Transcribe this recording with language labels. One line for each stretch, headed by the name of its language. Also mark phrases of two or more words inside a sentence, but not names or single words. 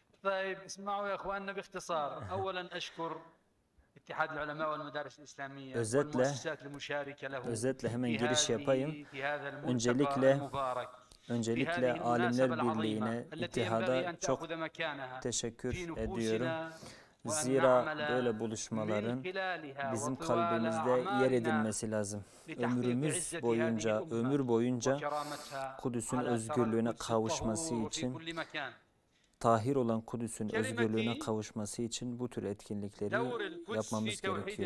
Arabic: طيب اسمعوا يا اخواننا باختصار. اولا اشكر اتحاد العلماء والمدارس الإسلامية والمؤسسات المشاركة له
Turkish: Özetle hemen
Arabic: في
Turkish: giriş yapayım.
Arabic: هذا الملتقى المبارك.
Turkish: Öncelikle Alimler Birliği'ne, ittihada çok teşekkür ediyorum. Zira böyle buluşmaların bizim kalbimizde yer edilmesi lazım. Ömür boyunca Kudüs'ün özgürlüğüne kavuşması için, tahir olan Kudüs'ün özgürlüğüne kavuşması için bu tür etkinlikleri yapmamız gerekiyor.